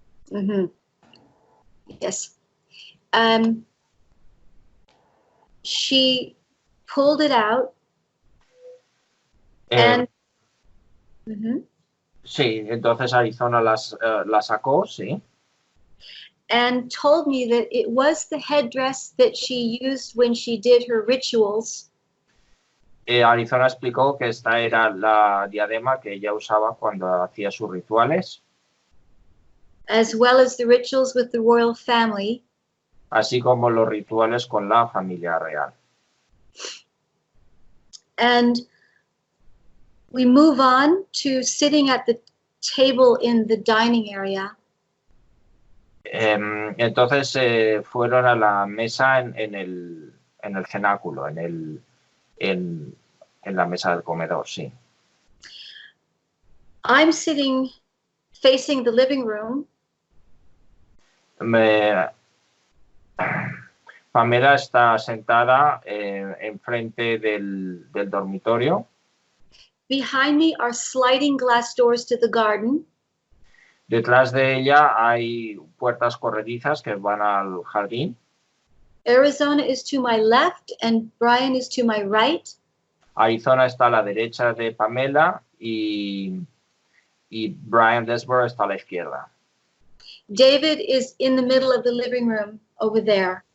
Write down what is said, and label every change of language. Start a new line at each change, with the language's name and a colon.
English: Mm-hmm. Yes. She pulled it out. And,
Spanish: Sí, entonces Arizona la sacó, sí.
English: And told me that it was the headdress that she used when she did her rituals.
Spanish: Arizona explicó que esta era la diadema que ella usaba cuando hacía sus rituales.
English: As well as the rituals with the royal family.
Spanish: Así como los rituales con la familia real.
English: And we move on to sitting at the table in the dining area.
Spanish: Entonces fueron a la mesa en el cenáculo, en la mesa del comedor, sí.
English: I'm sitting facing the living room.
Spanish: Pamela está sentada enfrente del dormitorio.
English: Behind me are sliding glass doors to the garden.
Spanish: Detrás de ella hay puertas corredizas que van al jardín.
English: Arizona is to my left and Brian is to my right.
Spanish: Arizona está a la derecha de Pamela y Brian Desborough está a la izquierda.
English: David is in the middle of the living room over there.